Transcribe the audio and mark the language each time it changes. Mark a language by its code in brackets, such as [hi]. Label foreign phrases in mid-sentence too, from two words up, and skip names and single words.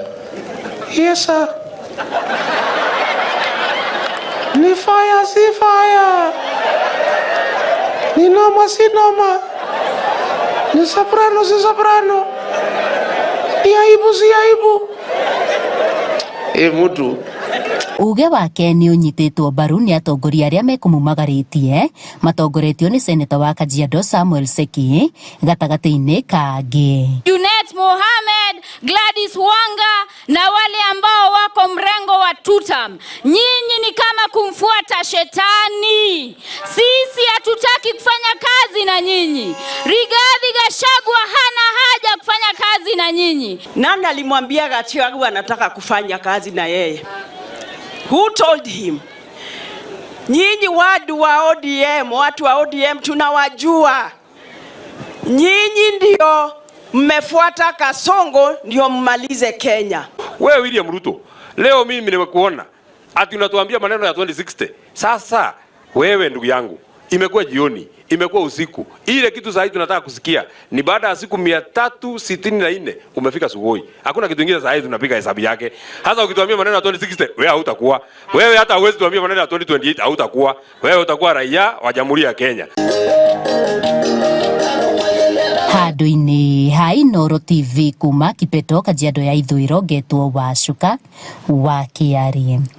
[en] Yes sir. [sw] Ni fire si fire. Ni noma si noma. Ni soprano si soprano. Ni aibu si aibu. [ki] Mutu uge wake nĩ ũnyitĩtwo mbaru nĩ atongoria arĩa mekũmumagarĩtie matongoretio nĩ seneta wa Kajiado Samuel Seki gatagatĩ-inĩ kangĩ. [sw] Junet Mohamed, Gladys Wanga na wale ambao wako mrengo wa tutam, nyinyi ni kama kumfuata shetani. Sisi hatutaki kufanya kazi na nyinyi. Rigathĩ Gachagua hana haja kufanya kazi na nyinyi. Nani alimwambia Gachagua anataka kufanya kazi na yeye? [en] Who told him? [sw] Nyinyi watu wa ODM tunawajua. Nyinyi ndio mmefuata Kasongo ndio mmalize Kenya. Wewe William Ruto, leo mimi nimekuona ati unatuambia maneno ya 2060. Sasa wewe ndugu yangu, imekuwa jioni, imekuwa usiku. Ile kitu sasa tunataka kusikia ni baada ya siku 364 umefika Sugoi. Hakuna kitu kingine sasa tunapiga hesabu yake. Hasa ukituambia maneno ya 2060, wewe hautakuwa. Wewe hata huwezi tuambia maneno ya 2028 hautakuwa. Wewe utakuwa raia wa Jamhuri ya Kenya. [ki] Handũ-inĩ ha Inooro TV kuma Kipeto Kajiado ya Ithũĩro, ngetwo Wacuka wa Kĩarie.